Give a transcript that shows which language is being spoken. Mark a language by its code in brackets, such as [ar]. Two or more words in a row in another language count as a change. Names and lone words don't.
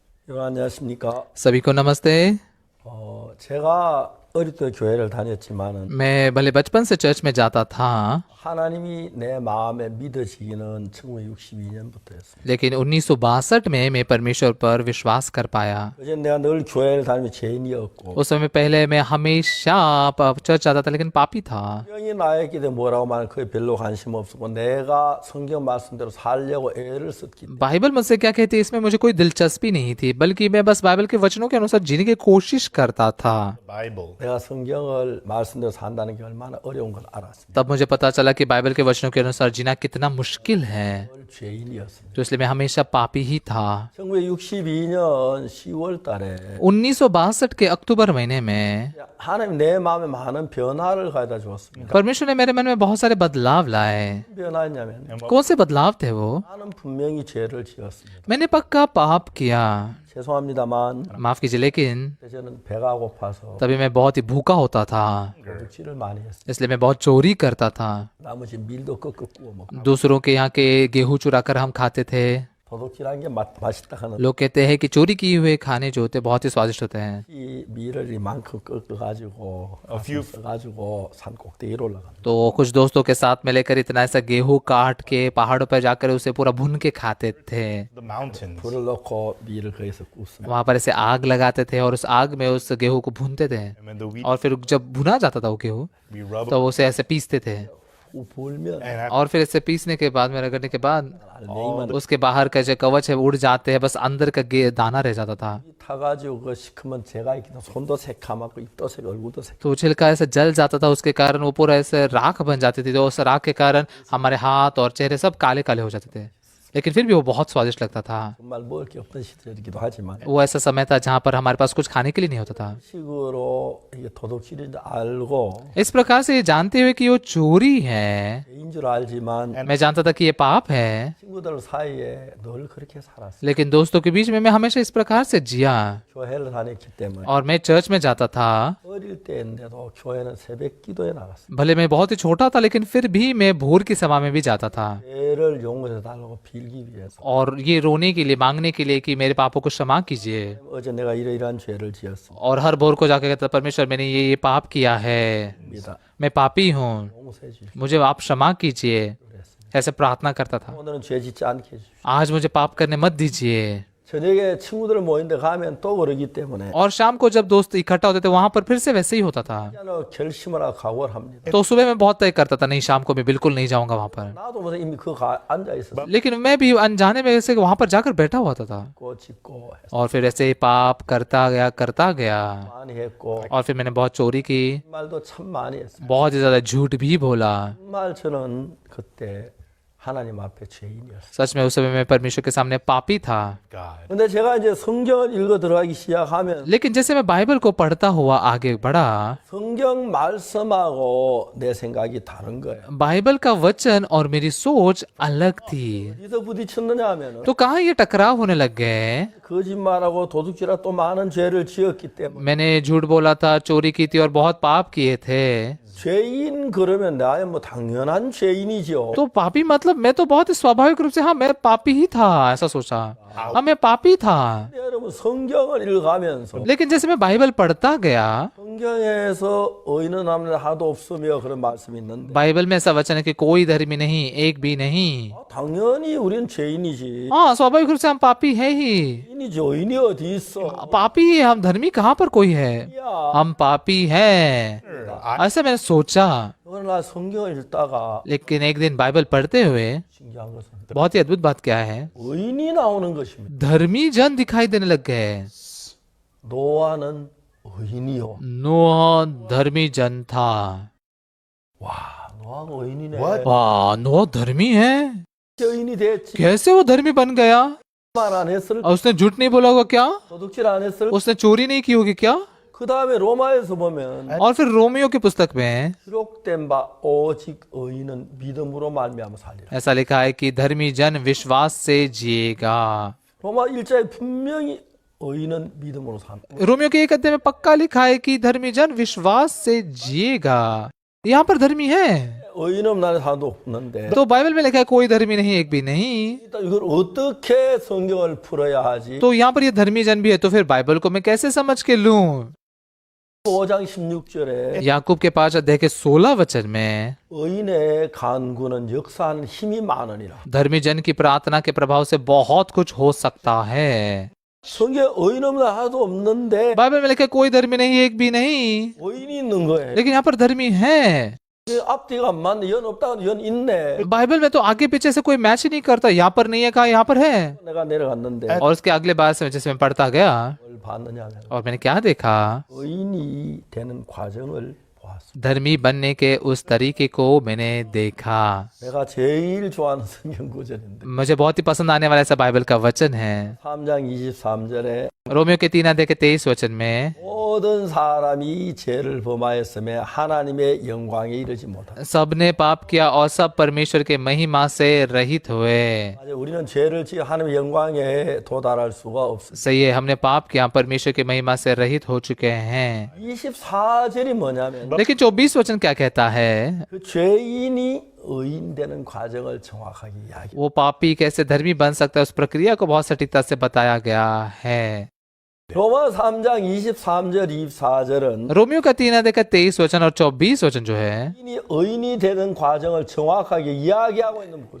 [ko] 여러분 안녕하십니까? [hi] सभी को नमस्ते। [ko] 제가 어릴 때 교회를 다녔지만은 [hi] मैं भले बचपन से चर्च में जाता था, [ko] 하나님이 내 마음에 믿어지기는 1962년부터였습니다. [hi] लेकिन 1962 में मैं परमेश्वर पर विश्वास कर पाया। [ko] 그전 내가 늘 교회를 다니며 죄인이었고 [hi] उस समय पहले मैं हमेशा चर्च जाता था लेकिन पापी था। [ko] 성경이 나에게 뭐라고 말하면 그게 별로 관심 없었고 내가 성경 말씀대로 살려고 애를 썼기 때문에 [hi] बाइबल मुझसे क्या कहती है इसमें मुझे कोई दिलचस्पी नहीं थी, बल्कि मैं बस बाइबल के वचनों के अनुसार जीने की कोशिश करता था। [ko] 내가 성경을 말씀대로 산다는 게 얼마나 어려운 걸 알았습니다. [hi] तब मुझे पता चला कि बाइबल के वचनों के अनुसार जीना कितना मुश्किल है, [ko] 늘 죄인이었습니다. [hi] तो इसलिए मैं हमेशा पापी ही था। [ko] 1962년 10월 달에 [hi] 1962 के अक्टूबर महीने में [ko] 하나님 내 마음에 많은 변화를 가져다 주었습니다. [hi] परमेश्वर ने मेरे मन में बहुत सारे बदलाव लाए। [ko] 무슨 변화였냐면 [hi] कौन से बदलाव थे वो? [ko] 나는 분명히 죄를 지었습니다. [hi] मैंने पक्का पाप किया, [ko] 죄송합니다만 [hi] माफ कीजिए, लेकिन [ko] 저는 배가 고파서 [hi] तभी मैं बहुत ही भूखा होता था, [ko] 도둑질을 많이 했어요. [hi] इसलिए मैं बहुत चोरी करता था। [ko] 나머지 밀도 꺾어 구워 먹고 [hi] दूसरों के यहाँ के गेहूं चुरा कर हम खाते थे। [ko] 도둑질한 게 맛있다 하는 [hi] लोग कहते हैं कि चोरी किए हुए खाने जो होते हैं बहुत ही स्वादिष्ट होते हैं। [ko] 이 밀을 이만큼 꺾어 가지고 가지고 산 꼭대기로 올라갑니다. [hi] तो कुछ दोस्तों के साथ में लेकर इतना ऐसा गेहूं काट के पहाड़ों पर जाकर उसे पूरा भून के खाते थे। [en] the mountains. [ko] 불을 넣고 밀을 거기서 굽습니다. [hi] वहां पर ऐसे आग लगाते थे और उस आग में उस गेहूं को भूनते थे, [en] And when the wheat [hi] और फिर जब भुना जाता था वो गेहूं [en] we rub [hi] तो उसे ऐसे पीसते थे, [ko] 불면 [en] and [hi] और फिर ऐसे पीसने के बाद में रगड़ने के बाद [ko] 알맹이만 [hi] उसके बाहर का जो कवच है वो उड़ जाते हैं, बस अंदर का दाना रह जाता था। [ko] 타가지고 그 시커먼 재가 있기도 손도 새카맣고 입도 새 얼굴도 새. [hi] तो छिलका ऐसे जल जाता था, उसके कारण वो पूरा ऐसे राख बन जाती थी। तो उस राख के कारण हमारे हाथ और चेहरे सब काले काले हो जाते थे, लेकिन फिर भी वो बहुत स्वादिष्ट लगता था। [ko] 정말 먹을 게 없던 시절이기도 하지만 [hi] वो ऐसा समय था जहाँ पर हमारे पास कुछ खाने के लिए नहीं होता था। [ko] 식으로 이게 도둑질인지 알고 [hi] इस प्रकार से ये जानते हुए कि वो चोरी है, [ko] 죄인 줄 알지만 [hi] मैं जानता था कि ये पाप है, [ko] 친구들 사이에 늘 그렇게 살았어요. [hi] लेकिन दोस्तों के बीच में मैं हमेशा इस प्रकार से जिया। [ko] 교회를 다녔기 때문에 [hi] और मैं चर्च में जाता था, [ko] 어릴 때인데도 교회는 새벽 기도에 나갔어요. [hi] भले मैं बहुत ही छोटा था लेकिन फिर भी मैं भोर की सभा में भी जाता था, [ko] 죄를 용서해 달라고 빌기 위해서. [hi] और ये रोने के लिए, मांगने के लिए कि मेरे पापों को क्षमा कीजिए। [ko] 어제 내가 이러이러한 죄를 지었습니다. [hi] और हर भोर को जाकर कहता, परमेश्वर मैंने ये पाप किया है, मैं पापी हूँ, [ko] 용서해 주십시오. [hi] मुझे आप क्षमा कीजिए, ऐसे प्रार्थना करता था। [ko] 오늘은 죄 짓지 않게 해주십시오. [hi] आज मुझे पाप करने मत दीजिए। [ko] 저녁에 친구들 모이는데 가면 또 그러기 때문에 [hi] और शाम को जब दोस्त इकट्ठा होते थे वहां पर फिर से वैसे ही होता था। [ko] 결심을 하고 각오를 합니다. [hi] तो सुबह मैं बहुत तय करता था, नहीं शाम को मैं बिल्कुल नहीं जाऊंगा वहां पर, [ko] 나도 무슨 이미 앉아 있었어. [hi] लेकिन मैं भी अनजाने में ऐसे वहां पर जाकर बैठा हुआ था। [ko] 짓고 [hi] और फिर ऐसे ही पाप करता गया [ko] 많이 했고 [hi] और फिर मैंने बहुत चोरी की, [ko] 말도 참 많이 했어요. [hi] बहुत ही ज्यादा झूठ भी बोला। [ko] 정말 저는 그때 하나님 앞에 죄인이었어요. [hi] सच में उस समय मैं परमेश्वर के सामने पापी था। [en] God. [ko] 근데 제가 이제 성경을 읽어 들어가기 시작하면 [hi] लेकिन जैसे मैं बाइबल को पढ़ता हुआ आगे बढ़ा, [ko] 성경 말씀하고 내 생각이 다른 거예요. [hi] बाइबल का वचन और मेरी सोच अलग थी। [ko] 어디서 부딪혔느냐 하면은 [hi] तो कहाँ ये टकराव होने लग गए? [ko] 거짓말하고 도둑질하고 또 많은 죄를 지었기 때문에 [hi] मैंने झूठ बोला था, चोरी की थी और बहुत पाप किए थे। [ko] 죄인 그러면 나야 뭐 당연한 죄인이죠. [hi] तो पापी मतलब मैं तो बहुत ही स्वाभाविक रूप से हाँ मैं पापी ही था, ऐसा सोचा। हाँ मैं पापी था। [ko] 근데 여러분 성경을 읽어가면서 [hi] लेकिन जैसे मैं बाइबल पढ़ता गया, [ko] 성경에서 의인은 아무나 하도 없으며 그런 말씀이 있는데 [hi] बाइबल में ऐसा वचन है कि कोई धर्मी नहीं, एक भी नहीं। [ko] 당연히 우리는 죄인이지. [hi] हाँ स्वाभाविक रूप से हम पापी है ही। [ko] 죄인이지 의인이 어디 있어? [hi] पापी है हम, धर्मी कहाँ पर कोई है? [ko] 야, [hi] हम पापी हैं, ऐसा मैंने सोचा। [ko] 그러나 성경을 읽다가 [hi] लेकिन एक दिन बाइबल पढ़ते हुए [ko] 신기한 것은 [hi] बहुत ही अद्भुत बात क्या है, [ko] 의인이 나오는 것입니다. [hi] धर्मी जन दिखाई देने लग गए। [ko] 노아는 의인이요. [hi] नोह धर्मी जन था। [ko] 와, 노아가 의인이네. [en] What? [hi] वाह, नोह धर्मी है? [ko] 의인이 됐지. [hi] कैसे वो धर्मी बन गया? [ko] 말 안 했을? [hi] और उसने झूठ नहीं बोला होगा क्या? [ko] 도둑질 안 했을? [hi] उसने चोरी नहीं की होगी क्या? [ko] 그 다음에 로마에서 보면 [hi] और फिर रोमियो की पुस्तक में [ko] 기록된 바 오직 의인은 믿음으로 말미암아 살리라. [hi] ऐसा लिखा है कि धर्मी जन विश्वास से जिएगा। [ko] 로마 1장에 분명히 의인은 믿음으로 산다. [hi] रोमियो के एक अध्याय में पक्का लिखा है कि धर्मी जन विश्वास से जिएगा। यहाँ पर धर्मी है, [ko] 의인 없는 사람도 없는데 [hi] तो बाइबल में लिखा है कोई धर्मी नहीं, एक भी नहीं। [ko] 일단 이걸 어떻게 성경을 풀어야 하지? [hi] तो यहाँ पर ये धर्मी जन भी है, तो फिर बाइबल को मैं कैसे समझ के लूं? [ko] 5장 16절에 [hi] याकूब के 5 अध्याय के 16 वचन में [ko] 의인의 간구는 역사하는 힘이 많으니라. [hi] धर्मी जन की प्रार्थना के प्रभाव से बहुत कुछ हो सकता है। [ko] 성경에 의인 없는 하나도 없는데 [hi] बाइबल में लिखा है कोई धर्मी नहीं, एक भी नहीं, [ko] 의인이 있는 거예요. [hi] लेकिन यहाँ पर धर्मी है। [ko] 앞뒤가 안 맞네. 연 없다고 연 있네. [hi] बाइबल में तो आगे पीछे से कोई मैच ही नहीं करता, यहाँ पर नहीं है कहा यहाँ पर है। [ko] 내가 내려갔는데 [hi] और उसके अगले बार से जैसे मैं पढ़ता गया [ko] 뭘 봤느냐? [hi] और मैंने क्या देखा, [ko] 의인이 되는 과정을 보았어. [hi] धर्मी बनने के उस तरीके को मैंने देखा। [ko] 내가 제일 좋아하는 성경 구절인데 [hi] मुझे बहुत ही पसंद आने वाला ऐसा बाइबल का वचन है [ko] 3장 23절에 [hi] रोमियो के 3 अध्याय के 23 वचन में, [ko] 모든 사람이 죄를 범하였음에 하나님의 영광에 이르지 못한다. [hi] सबने पाप किया और सब परमेश्वर के महिमा से रहित हुए। [ko] 맞아, 우리는 죄를 지어 하나님의 영광에 도달할 수가 없어. [hi] सही है, हमने पाप किया, परमेश्वर की महिमा से रहित हो चुके हैं। [ko] 24절이 뭐냐면 [hi] लेकिन 24 वचन क्या कहता है, [ko] 그 죄인이 의인 되는 과정을 정확하게 이야기. [hi] वो पापी कैसे धर्मी बन सकता है, उस प्रक्रिया को बहुत सटीकता से बताया गया है। [ko] 로마 3장 23절 24절은 [hi] रोमियो का 3 अध्याय का 23 वचन और 24 वचन जो है, [ko] 의인이 되는 과정을 정확하게 이야기하고 있는 구절.